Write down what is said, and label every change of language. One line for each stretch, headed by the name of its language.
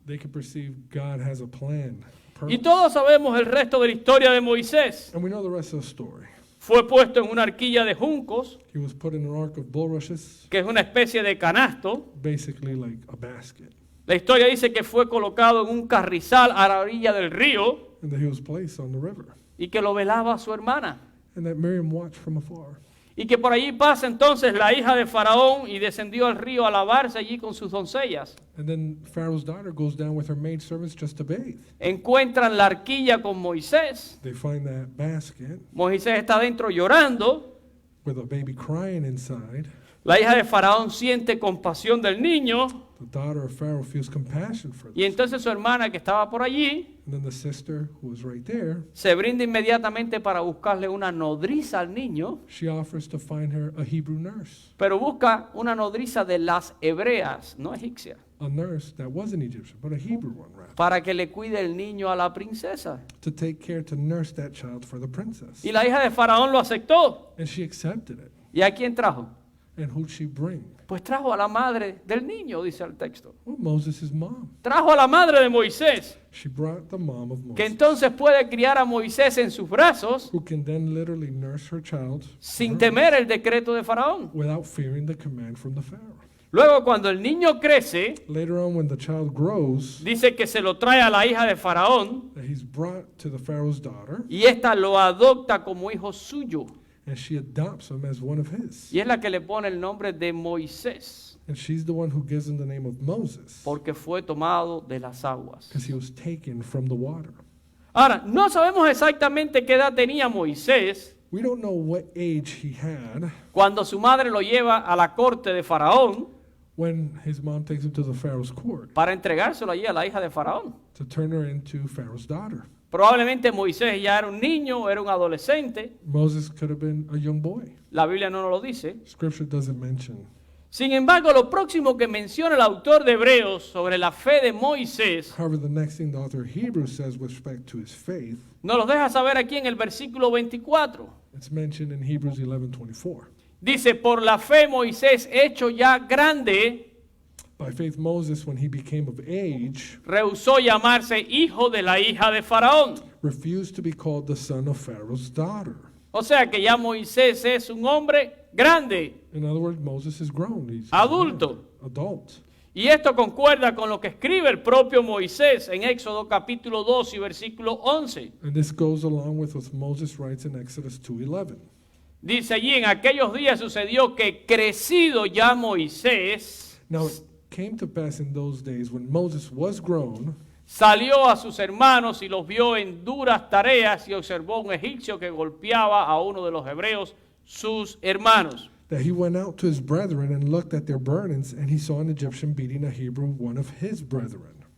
English: they can perceive God has a plan.
Spanish: Y
English: Purpose.
Spanish: todos sabemos el resto de la historia de Moisés.
English: And we know the rest of the story.
Spanish: Fue puesto en una arquilla de juncos,
English: He was put in an ark of bulrushes,
Spanish: que es una especie de canasto.
English: basically like a basket.
Spanish: La historia dice que fue colocado en un carrizal a la orilla del río
English: And that he was placed on the river.
Spanish: y que lo velaba su hermana.
English: And that Miriam watched from afar.
Spanish: Y que por allí pasa entonces la hija de Faraón y descendió al río a lavarse allí con sus doncellas.
English: And then Pharaoh's daughter goes down with her maidservants just to bathe.
Spanish: Encuentran la arquilla con Moisés.
English: They find that basket
Spanish: Moisés está dentro llorando.
English: with a baby crying inside.
Spanish: La hija de Faraón siente compasión del niño.
English: The daughter of Pharaoh feels compassion for
Spanish: Y
English: this.
Spanish: entonces su hermana que estaba por allí
English: And then the sister, who was right there,
Spanish: se brinda inmediatamente para buscarle una nodriza al niño.
English: she offers to find her a Hebrew nurse.
Spanish: Pero busca una nodriza de las hebreas, no egipcia,
English: A nurse that wasn't Egyptian, but a Hebrew one, rather.
Spanish: para que le cuide el niño a la princesa.
English: To take care, to nurse that child for the princess.
Spanish: Y la hija de Faraón lo aceptó.
English: And she accepted it.
Spanish: ¿Y a quién trajo?
English: And who'd she bring?
Spanish: Pues trajo a la madre del niño, dice el texto.
English: Well, Moses' mom.
Spanish: Trajo a la madre de Moisés,
English: She brought the mom of
Spanish: que
English: Moses,
Spanish: entonces puede criar a Moisés en sus brazos
English: who can then literally nurse her child
Spanish: sin temer el decreto de Faraón.
English: without fearing the command from the Pharaoh.
Spanish: Luego, cuando el niño crece,
English: Later on, when the child grows,
Spanish: dice que se lo trae a la hija de Faraón
English: that he's brought to the Pharaoh's daughter,
Spanish: y ésta lo adopta como hijo suyo.
English: and she adopts him as one of his.
Spanish: Y es la que le pone el nombre de Moisés,
English: And she's the one who gives him the name of Moses,
Spanish: porque fue tomado de las aguas.
English: because he was taken from the water.
Spanish: Ahora, no sabemos exactamente qué edad tenía Moisés
English: We don't know what age he had
Spanish: cuando su madre lo lleva a la corte de Faraón
English: when his mom takes him to the Pharaoh's court
Spanish: para entregárselo allí a la hija de Faraón.
English: to turn her into Pharaoh's daughter.
Spanish: Probablemente Moisés ya era un niño, era un adolescente.
English: Moses could have been a young boy.
Spanish: La Biblia no nos lo dice.
English: Scripture doesn't mention.
Spanish: Sin embargo, lo próximo que menciona el autor de Hebreos sobre la fe de Moisés
English: However, the next thing the author of Hebrews says with respect to his faith,
Spanish: nos lo deja saber aquí en el versículo 24.
English: it's mentioned in Hebrews 11:24.
Spanish: Dice, por la fe Moisés, hecho ya grande,
English: By faith, Moses, when he became of age,
Spanish: rehusó llamarse hijo de la hija de Faraón.
English: refused to be called the son of Pharaoh's daughter.
Spanish: O sea que ya Moisés es un hombre grande,
English: In other words, Moses is grown. He's
Spanish: adulto.
English: adult.
Spanish: Y esto concuerda con lo que escribe el propio Moisés en Éxodo capítulo 2 y versículo 11.
English: And this goes along with what Moses writes in Exodus 2:11.
Spanish: Dice allí, en aquellos días sucedió que crecido ya Moisés,
English: Now it came to pass in those days when Moses was grown,
Spanish: salió a sus hermanos y los vio en duras tareas y observó un egipcio que golpeaba a uno de los hebreos, sus hermanos.
English: that he went out to his brethren and looked at their burdens, and he saw an Egyptian beating a Hebrew, one of his brethren.